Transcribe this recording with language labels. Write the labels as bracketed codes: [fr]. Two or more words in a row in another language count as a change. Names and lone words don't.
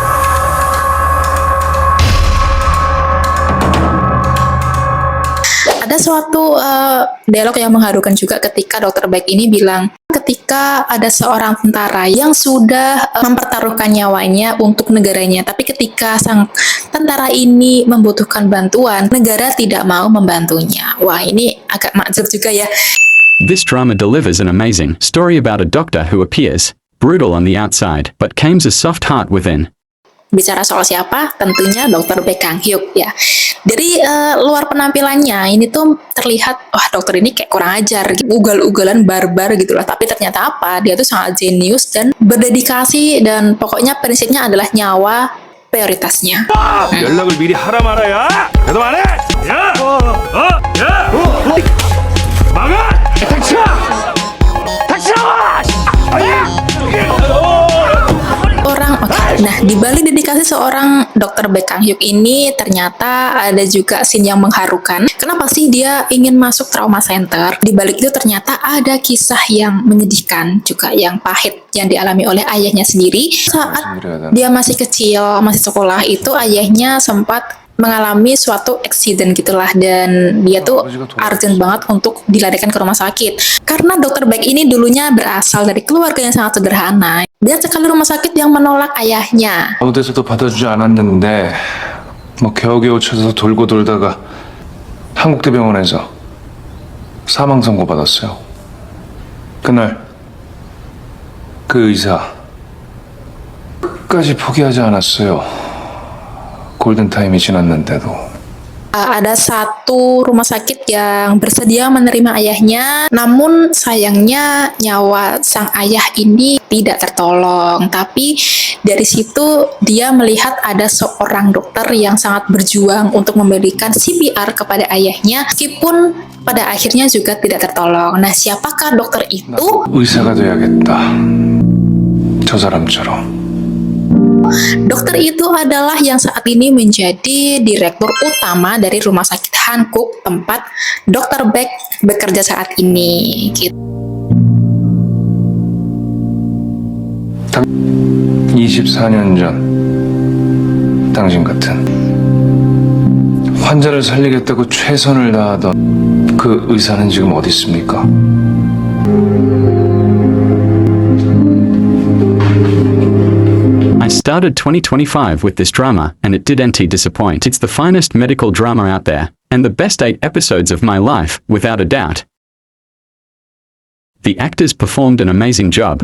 [id] Ada suatu dialog yang mengharukan juga ketika Dr. Baek ini bilang, ketika ada seorang tentara yang sudah mempertaruhkan nyawanya untuk negaranya, tapi ketika sang tentara ini membutuhkan bantuan, negara tidak mau membantunya. Wah, ini agak makjub juga ya. [en] This drama delivers an amazing story about a doctor who appears brutal on the outside, but claims a soft heart within. [id] Bicara soal siapa? Tentunya Dr. Baek Kang Hyuk ya. Dari luar penampilannya ini tuh terlihat, wah dokter ini kayak kurang ajar, gitu. Ugal-ugalan barbar gitu lah. Tapi ternyata apa? Dia tuh sangat jenius dan berdedikasi dan pokoknya prinsipnya adalah nyawa prioritasnya. [ko] 연락을 미리 하라 말아야. 대답 안 해? 야! 야! 막아! 택시야! 택시야! [id] Nah, di balik dedikasi seorang Dr. Baek Kang Hyuk ini ternyata ada juga scene yang mengharukan. Kenapa sih dia ingin masuk [en] trauma center? [id] Di balik itu ternyata ada kisah yang menyedihkan, juga yang pahit yang dialami oleh ayahnya sendiri. Saat dia masih kecil, masih sekolah, itu ayahnya sempat mengalami suatu accident gitulah, dan dia tuh urgent banget untuk dilarikan ke rumah sakit. Karena Dr. Baek ini dulunya berasal dari keluarga yang sangat sederhana. Banyak sekali rumah sakit yang menolak ayahnya. [ko] 아무 데서도 받아주지 않았는데 뭐 겨우겨우 쳐서 돌고 돌다가 한국대병원에서 사망 선고 받았어요. 그날 그 의사 끝까지 포기하지 않았어요. 골든타임이 지났는데도. [id] Ada satu rumah sakit yang bersedia menerima ayahnya, namun sayangnya nyawa sang ayah ini tidak tertolong. Tapi dari situ dia melihat ada seorang dokter yang sangat berjuang untuk memberikan CPR kepada ayahnya, meskipun pada akhirnya juga tidak tertolong. Nah, siapakah dokter itu? [ko] 의사가 돼야겠다. 저 사람처럼. [id] Dokter itu adalah yang saat ini menjadi direktur utama dari Rumah Sakit Hankuk, tempat Dr. Baek bekerja saat ini. Gitu. [ko] 24년 전 당신 같은 환자를 살리겠다고 최선을 다하던 그 의사는 지금 어디 있습니까? [en] I started 2025 with this drama, and it didn't disappoint. It's the finest medical drama out there, and the best 8 episodes of my life, without a doubt. The actors performed an amazing job.